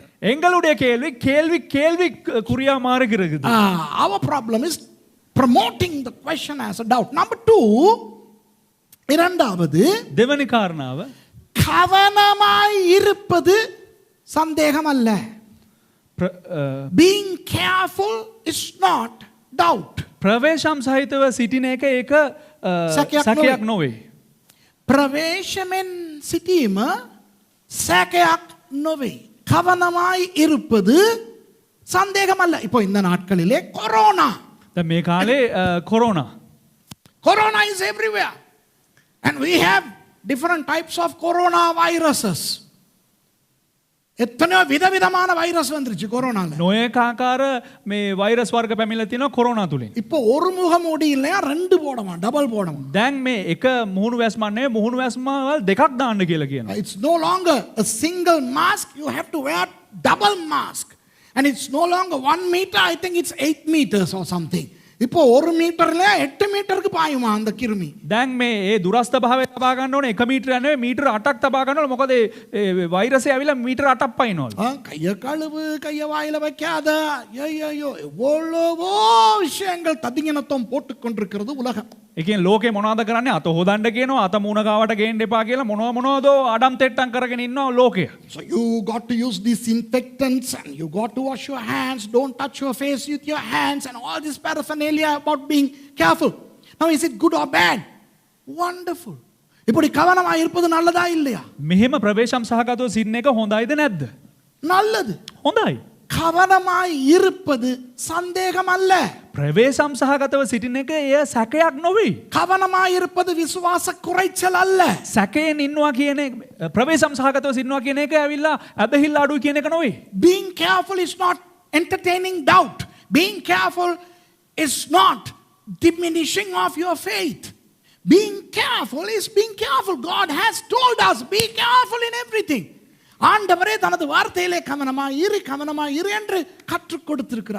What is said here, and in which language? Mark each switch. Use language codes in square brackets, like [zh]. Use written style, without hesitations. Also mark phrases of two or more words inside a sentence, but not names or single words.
[ta] எங்களுடைய கேள்வி குறியா மாறுகிறது. [en] Our problem is promoting the question as a doubt. Number 2, [ta] இரண்டாவது [si] දෙවනි කාරණාව [ta] கவனமாய் இருப்பது சந்தேகம் அல்ல. [en] Being careful is not doubt. [si] ප්‍රවේශම් සහිතව සිටින එක ඒක සැකයක් නොවේ. பிரவேசமென் සිටීම සැකයක් නොවේ. [ta] கவனமாய் இருப்பது சந்தேகம் அல்ல. இப்போ இந்த நாட்களிலே கொரோனா. [si] දැන් මේ කාලේ කොරෝනා. [en] Corona is everywhere. And we have different types of corona viruses. [ta] எத்தனையோ விதவிதமான வைரஸ் வந்துருச்சு கொரோனால. [si] නොයෙක් ආකාර මේ වෛරස් වර්ග පැමිණලා තියෙනවා කොරෝනා තුලින්. [ta] இப்போ ஒரு முகமூடி இல்லையா ரெண்டு போடமா டபுள் போடமா. [si] දැන් මේ එක මුහුණු වැස්මක් නෙවෙයි මුහුණු වැස්මවල් දෙකක් දාන්න කියලා කියනවා. [en] It's no longer a single mask, you have to wear double mask. And it's no longer 1 meter, I think it's 8 meters or something. [ta] இப்போ 1 மீட்டர்ல 8 மீட்டருக்கு பாயுமா அந்த கிருமி. [si] දැන් මේ ඒ දුරස්ත භාවය තබා ගන්න ඕනේ 1 මීටරයක් නෙවෙයි මීටර 8ක් තබා ගන්න ඕනේ මොකද ඒ වෛරසය ඇවිල්ලා මීටර 8ක් පයින්නවලු. [ta] கைய கழுவு கைய வாயில வைக்காத ஐயோ எவ்வளவோ விஷயங்கள் ததிங்கினத்தம் போட்டுக் கொண்டிருக்கிறது உலகம். [si] ඒ කියන්නේ ලෝකේ මොනවද කරන්නේ අත හොදන්න කියනවා අත මූණ ගාවට ගේන්න එපා කියලා මොනවදෝ අඩම් තෙට්ටම් කරගෙන ඉන්නවා ලෝකය. [en] So you got to use disinfectants and you got to wash your hands, don't touch your face with your hands and all this paraphernalia about being careful. Now is it good or bad? Wonderful. [ta] இப்படி கவனமா இருப்பது நல்லதா இல்லையா? [si] මෙහෙම ප්‍රවේශම් සහගතව සිටින එක හොඳයිද නැද්ද? [ta] நல்லது. [si] හොඳයි. [ta] கவனமாய் இருப்பது சந்தேகம் அல்ல. [si] ප්‍රවේශම් සහගතව සිටින එක එය සැකයක් නොවේ. [ta] கவனமாய் இருப்பது விசுவாச குறைச்சல் அல்ல. [si] සැකයෙන් ඉන්නවා කියන එක ප්‍රවේශම් සහගතව සිටිනවා කියන එක ඇවිල්ලා අදහිල්ල අඩුයි කියන එක නොවේ. [en] Being careful is not entertaining doubt. Being careful is not diminishing of your faith. Being careful is being careful. God has told us, be careful in everything. [ta] ஆண்டவரே தனது வார்த்தையிலே கவனமாய் இரு என்று கற்றுக் கொடுத்திருக்கிறார்.